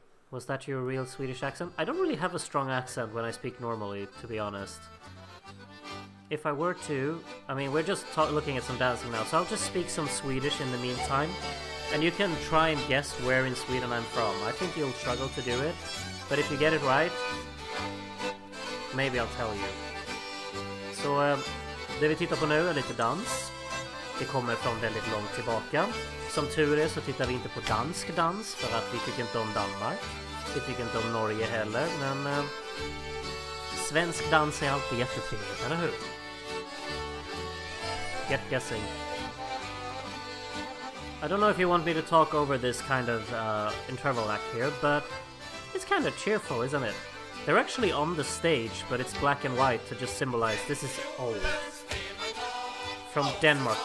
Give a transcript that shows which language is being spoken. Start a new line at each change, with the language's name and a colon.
English: Was that your real Swedish accent? I don't really have a strong accent when I speak normally, to be honest. If I were to... I mean, we're just looking at some dancing now, so I'll just speak some Swedish in the meantime. And you can try and guess where in Sweden I'm from. I think you'll struggle to do it, but if you get it right, maybe I'll tell you.
Swedish: Så det vi tittar på nu är lite dans. Det kommer från väldigt långt tillbaka. Som tur är så tittar vi inte på dansk dans för att vi tycker inte om Danmark. Vi tycker inte om Norge heller, men svensk dans är alltid jättetrevligt, eller hur?
English: Get guessing. I don't know if you want me to talk over this kind of interval act here, but it's kind of cheerful, isn't it? They're actually on the stage, but it's black and white to just symbolize this is old. From Denmark.